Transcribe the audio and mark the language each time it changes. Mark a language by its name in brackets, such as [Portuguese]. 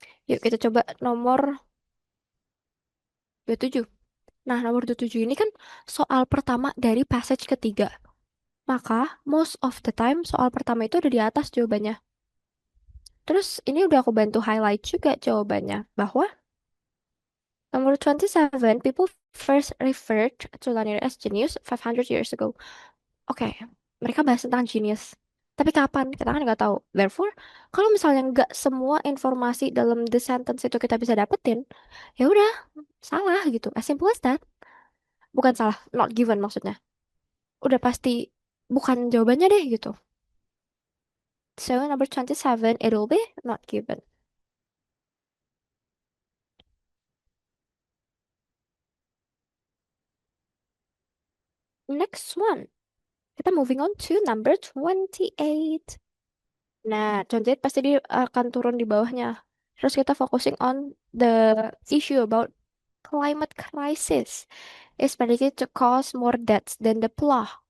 [Indonesian] Yuk, kita coba nomor 27. Nah, nomor 27 ini kan soal pertama dari passage ketiga. Maka, [English] most of the time, [Indonesian] soal pertama itu ada di atas jawabannya. Terus, ini udah aku bantu highlight juga jawabannya. Bahwa nomor 27, [English] people first referred to Lanier as genius 500 years ago. [Indonesian] Oke, mereka bahas tentang genius. Tapi kapan? Kita kan nggak tahu. Therefore, kalau misalnya nggak semua informasi dalam [English] the sentence [Indonesian] itu kita bisa dapetin, ya udah, salah gitu. [English] As simple as that. [Indonesian] Bukan salah, [English] not given [Indonesian] maksudnya. Udah pasti bukan jawabannya deh gitu. [English] So number 27, it will be not given. Next one. Kita moving on to number 28. [Indonesian] Nah, 28 pasti dia akan turun di bawahnya. Terus kita [English] focusing on the issue about climate crisis is predicted to cause more deaths than the plague.